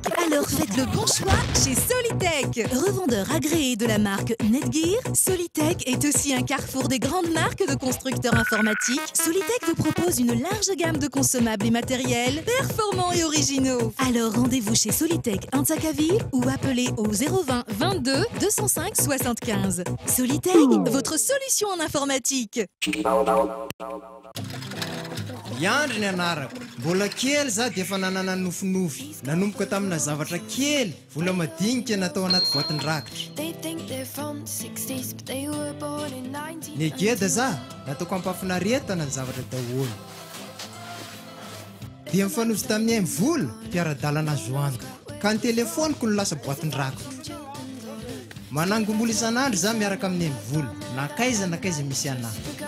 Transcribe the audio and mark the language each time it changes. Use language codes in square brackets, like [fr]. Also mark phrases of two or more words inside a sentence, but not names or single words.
[fr] Alors faites le bon choix chez Solitech. Revendeur agréé de la marque Netgear, Solitech est aussi un carrefour des grandes marques de constructeurs informatiques. Solitech vous propose une large gamme de consommables et matériels performants et originaux. Alors rendez-vous chez Solitech Antakavir ou appelez au 020 22 205 75. Solitech, votre solution en informatique. [mg] Iandry ny anarako mbola kely za dia efa nanana nofinofy nanomboka tamina zavatra kely vola madinika natao anaty boaty rakitra ny geda za nataoko ampafinaretana ny zavatra daholo dia mifanozy tamin'ny vola mpiara-dalana zoanto ka ny telefoniko no lasa boaty rakitra manangombola isan'andro za miaraka amin'ny vola nakaiza misy anahy